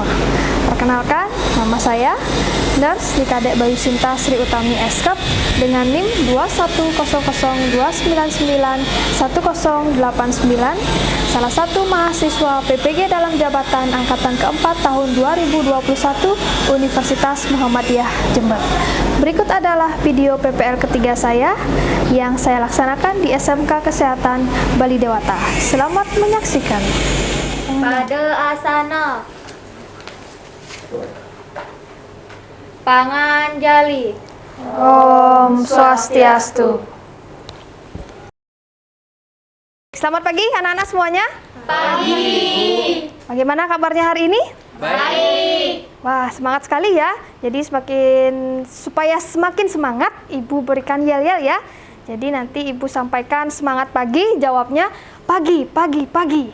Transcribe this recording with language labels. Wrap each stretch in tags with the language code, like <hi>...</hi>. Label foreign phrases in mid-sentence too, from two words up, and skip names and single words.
<id>Perkenalkan, nama saya Nurse Kadek Bayu Sinta Sri Utami Eskep dengan NIM 21002991089, salah satu mahasiswa PPG dalam jabatan angkatan keempat tahun 2021 Universitas Muhammadiyah Jember. Berikut adalah video PPL ketiga saya yang saya laksanakan di SMK Kesehatan Bali Dewata. Selamat menyaksikan. Pada asana Panganjali.</id> <ban>Om Swastiastu.</ban> <id>Selamat pagi anak-anak semuanya. Pagi. Bagaimana kabarnya hari ini? Baik. Wah, semangat sekali ya. Jadi supaya semakin semangat, Ibu berikan yel-yel ya. Jadi nanti Ibu sampaikan semangat pagi, jawabnya pagi, pagi, pagi.</id>